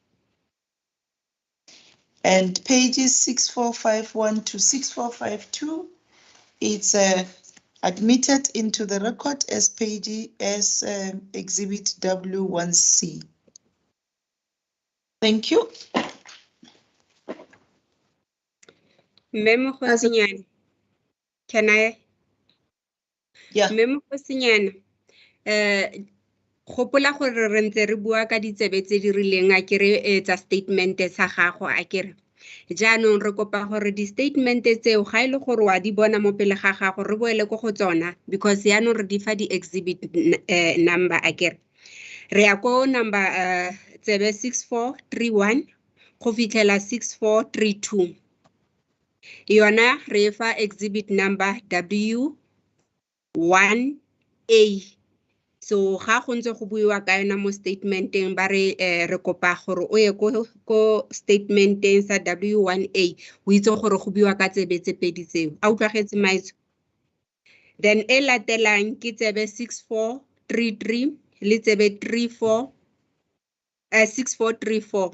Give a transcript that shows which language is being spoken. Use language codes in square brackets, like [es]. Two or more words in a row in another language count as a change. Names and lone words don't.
[en] And pages 6451 to 6452, it's admitted into the record as Exhibit W1C. Thank you. Memo Hosinyana. Can I? Yeah. Memo Hosinyana. [tn] Gopola gore re ntse re bua ka ditsebe tse di rileng a kere tsa statement sa gago a kere. Jaanong re kopa gore di-statement tseo ga ile gore wa di bona mo pele ga gago re boele ko go tsona because yaanong re di fa di- [en] exhibit number [tn] a kere. Re ya ko number tsebe 6431 go fitlhela 6432. Yona re fa [en] exhibit number [tn] W1A. So ga go ntse go buiwa ka yona mo statementeng ba re kopa gore o ye ko statementeng sa W1A o itse gore go buiwa ka tsebe tse pedi tseo. A utlwagetse maitso. Then e latelang ke tsebe 6433 le tsebe 6434.